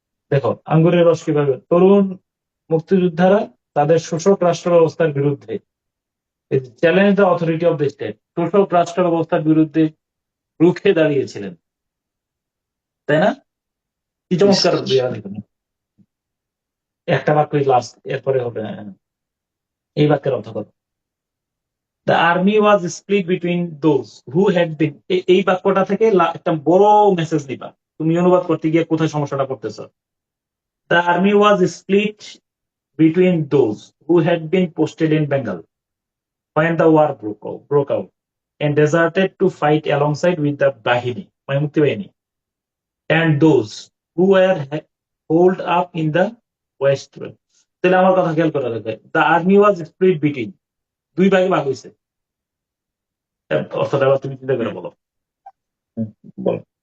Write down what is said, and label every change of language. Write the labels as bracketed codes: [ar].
[bn] দেখো আঙ্গুরের রস কিভাবে, তরুণ মুক্তিযোদ্ধারা তাদের শোষক রাষ্ট্র ব্যবস্থার বিরুদ্ধে [en] challenge the authority of the state, [bn] শোষক রাষ্ট্র ব্যবস্থার বিরুদ্ধে রুখে দাঁড়িয়েছিলেন, তাই না? কি চমৎকার একটা বাক্য লাস্ট, এরপরে হবে এই বাক্যের অর্থ কর। [en] The army was split between those who had been, [bn] এই বাক্যটা থেকে একটা বড় মেসেজ নিবা। তুমি অনুবাদ করতে গিয়ে কোথায় সমস্যাটা করতেছ? [en] The army was split between those who had been posted in Bengal when the war broke out and deserted to fight alongside with the Bahini, [bn] মানে মুক্তি বাহিনী, [en] and those who were holed up in the west. [bn] তাহলে আমার কথা খেয়াল করা যাবে, [en] the army was split between, [bn] দুই ভাগে ভাগ হয়েছে। অর্থটা তুমি চিন্তা করে বলো। বলো।